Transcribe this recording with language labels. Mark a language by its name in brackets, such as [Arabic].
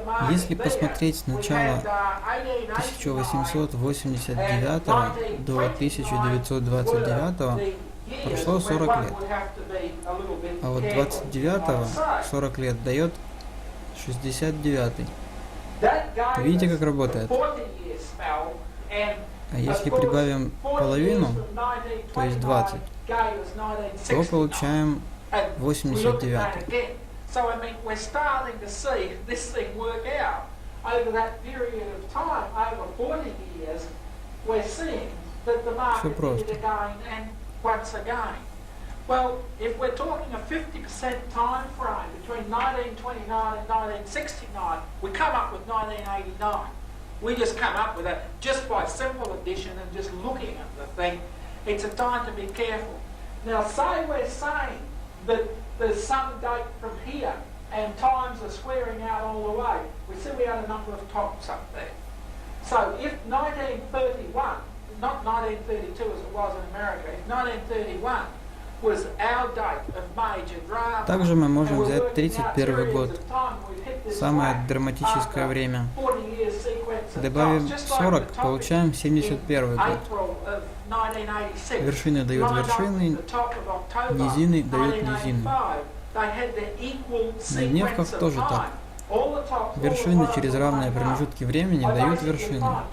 [Russian] Если посмотреть с начала 1889 до 1929, прошло 40 лет, а вот 29 40 лет дает 69. Видите, как работает? А если прибавим половину, то есть 20, то получаем 89. [English] So I mean, we're starting to see this thing work out. Over that period of time, over 40 years, we're seeing that the market did it again and once again. Well, if we're talking a 50% time frame between 1929 and 1969, we come up with 1989. We just come up with that just by simple addition and just looking at the thing. It's a time to be careful. Now, say we're saying that there's some date from here and times are squaring out all the way. We see we had a number of tops up there. So if 1931, not 1932 as it was in America, if 1931 was our date of major drama, [Russian] также мы можем взять 31 год, самое драматическое время. Добавим 40, получаем 71 год. Вершины дают вершины, низины дают низины. На дневках тоже так. Вершины через равные промежутки времени дают вершины.